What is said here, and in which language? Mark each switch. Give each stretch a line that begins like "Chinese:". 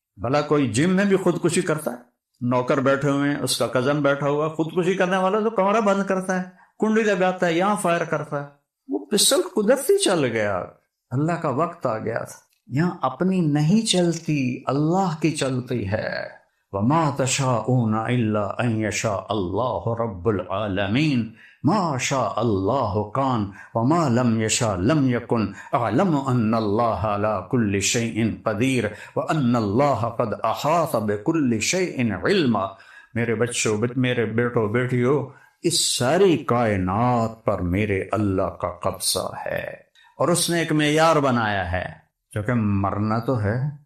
Urdu: بھلا کوئی جم میں بھی خودکشی کرتا ہے؟ نوکر بیٹھے ہوئے ہیں، اس کا کزن بیٹھا ہوا، خودکشی کرنے والا تو کمرہ بند کرتا ہے، کنڈی لگاتا ہے، یہاں فائر کرتا ہے. وہ پسٹل قدرتی چل گیا. اللہ کا وقت آ گیا تھا. یہاں اپنی نہیں چلتی، اللہ کی چلتی ہے.
Arabic: وما تشاءون الا ان یشاء اللہ رب العالمین. ما شاء اللہ کان وما لم یشاء لم یکن. اعلم ان اللہ علی کل شیء قدیر وان اللہ قد احاط بکل شیء علما.
Urdu: میرے بچوں، میرے بیٹوں بیٹیوں، اس ساری کائنات پر میرے اللہ کا قبضہ ہے. اور اس نے ایک معیار بنایا ہے، جو کہ مرنا تو ہے.